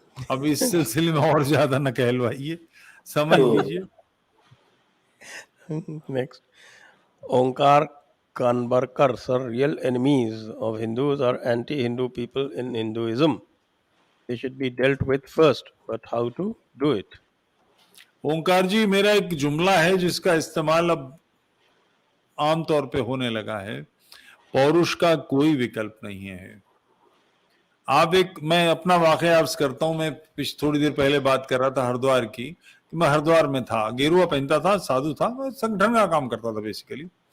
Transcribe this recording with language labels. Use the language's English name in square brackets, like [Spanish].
[Hindi] अब इस सिलसिले में और ज्यादा न कहलवाइए, समझ लीजिए. [English] Next, Omkar Kanbarkar, sir, real enemies of Hindus और anti Hindu people in Hinduism. They should be dealt with first, but how to do it? [Hindi] ओंकार जी, मेरा एक जुमला है जिसका इस्तेमाल अब आमतौर पे होने लगा है. पौरुष का कोई विकल्प नहीं है. मैं अपना वाकया अर्ज करता हूं. मैं थोड़ी देर पहले बात कर रहा था हरिद्वार की. मैं हरिद्वार में था, गेरुआ पहनता था, साधु था, मैं संगठन का काम करता था बेसिकली.